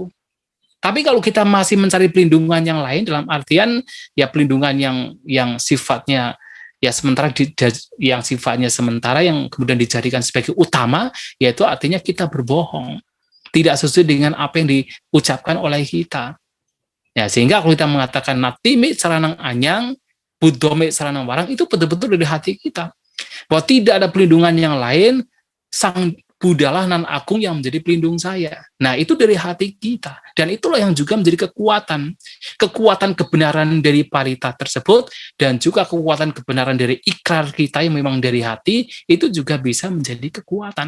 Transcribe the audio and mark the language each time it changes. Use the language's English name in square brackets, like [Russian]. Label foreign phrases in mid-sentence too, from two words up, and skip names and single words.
[Indonesian] Tapi kalau kita masih mencari perlindungan yang lain, dalam artian ya perlindungan yang sifatnya ya sementara, yang sifatnya sementara yang kemudian dijadikan sebagai utama, yaitu artinya kita berbohong, tidak sesuai dengan apa yang diucapkan oleh kita. Ya, sehingga kalau kita mengatakan [Pali] natime saranang anyang, buddhome saranang warang, [Indonesian] itu betul-betul dari hati kita. Bahwa tidak ada perlindungan yang lain, Sang Buddhalah nan agung yang menjadi pelindung saya. Nah, itu dari hati kita. Dan itulah yang juga menjadi kekuatan. Kekuatan kebenaran dari parita tersebut, dan juga kekuatan kebenaran dari ikrar kita yang memang dari hati, itu juga bisa menjadi kekuatan.